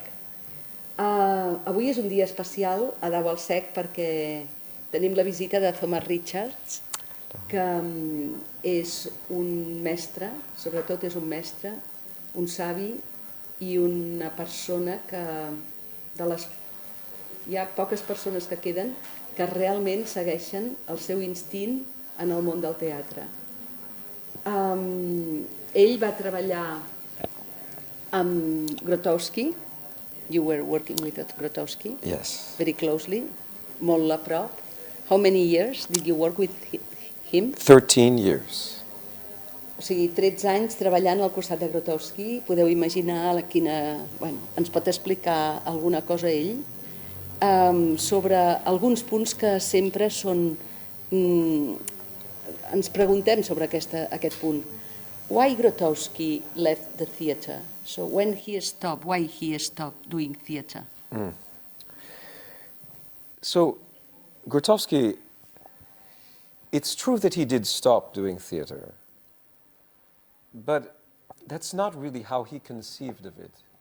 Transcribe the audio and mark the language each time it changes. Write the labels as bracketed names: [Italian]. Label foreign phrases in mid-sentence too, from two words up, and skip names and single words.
[Catalan] Avui és un dia especial a Dau al Sec perquè tenim la visita de Thomas Richards, que és un mestre, sobretot és un mestre, un savi i una persona que hi ha poques persones que queden que realment segueixen el seu instint en el món del teatre. Ell va treballar amb Grotowski. [English] You were working with Grotowski? Yes. Very closely, [Catalan] molt a prop. [English] How many years did you work with him? 13 years. [Catalan] O sigui, 13 anys treballant al costat de Grotowski. Podeu imaginar quina... Bueno, ens pot explicar alguna cosa ell sobre alguns punts que sempre són... Ens preguntem sobre aquest punt. [English] Why Grotowski left the theatre? So when he stopped, why he stopped doing theatre? So, Grotowski, it's true that he did stop doing theater, but that's not really how he conceived of it.